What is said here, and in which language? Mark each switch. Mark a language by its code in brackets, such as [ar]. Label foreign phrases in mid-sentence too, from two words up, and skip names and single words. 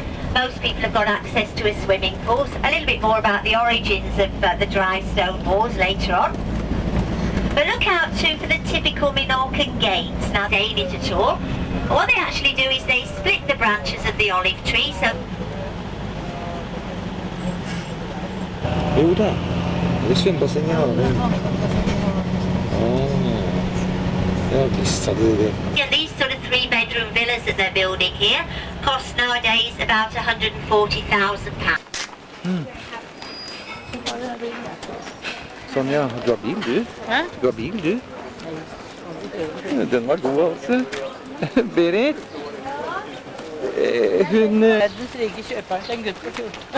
[en] Most people have got access to a swimming pool. So a little bit more about the origins of the dry stone walls later on. But look out too for the typical Minorcan gates. Now they ain't it at all. What they actually do is they split the branches of the olive tree, so... [no] Jo da, det er svømmebasseng i haven. Ja, visst hadde det. [en] Yeah, these sort of 3-bedroom villas that they're building here cost nowadays about £140,000. [no] Sånn, ja. Du har bil, du? Hæ? Du har bil, du? Den var god, altså. Berit? Hun... Verdens rike kjøper seg en gutt på 14.